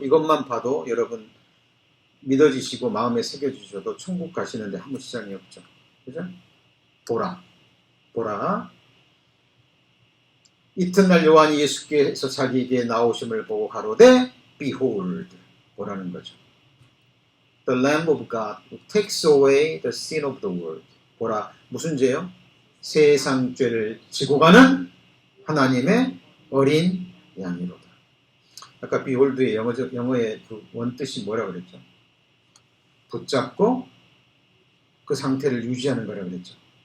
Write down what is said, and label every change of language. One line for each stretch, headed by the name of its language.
Korean: 이것만 봐도 여러분 믿어지시고 마음에 새겨주셔도 천국 가시는데 아무 지장이 없죠. 그죠? 보라. 이튿날 요한이 예수께서 자기에게 나오심을 보고 가로되 Behold, 보라는 거죠.
English: The Lamb of God who takes away the sin of the world.
Korean: 보라, 무슨 죄요? 세상 죄를 지고 가는 하나님의 어린 양이로다. 아까 Behold의 영어의 그 원뜻이 뭐라고 그랬죠? 붙잡고 그 상태를 유지하는 거라고 그랬죠.